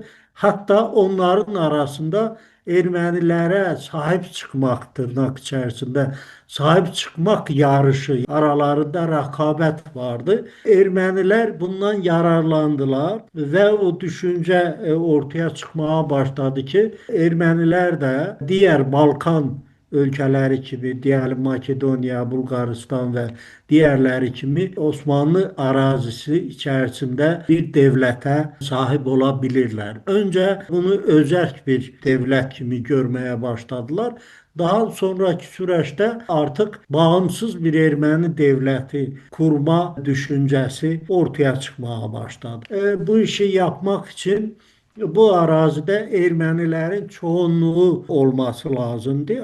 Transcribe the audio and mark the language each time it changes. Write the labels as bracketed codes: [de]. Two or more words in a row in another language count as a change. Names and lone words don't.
[tr] Hatta onların arasında Ermenilere sahip çıkmak tırnak içerisinde sahip çıkmak yarışı aralarında rekabet vardı. Ermeniler bundan yararlandılar ve o düşünce ortaya çıkmaya başladı ki Ermeniler de [az] diğer Balkan ölkələri kimi, deyəlim Makedoniya, Bulqaristan və digərləri kimi Osmanlı ərazisi içərisində bir dövlətə sahib ola bilirlər. Öncə bunu özərk bir dövlət kimi görməyə başladılar. [tr] Daha sonraki süreçte artık bağımsız bir Ermeni devleti kurma düşüncesi ortaya çıkmaya başladı. Bu işi yapmak için bu arazide Ermenilerin çoğunluğu olması lazımdı.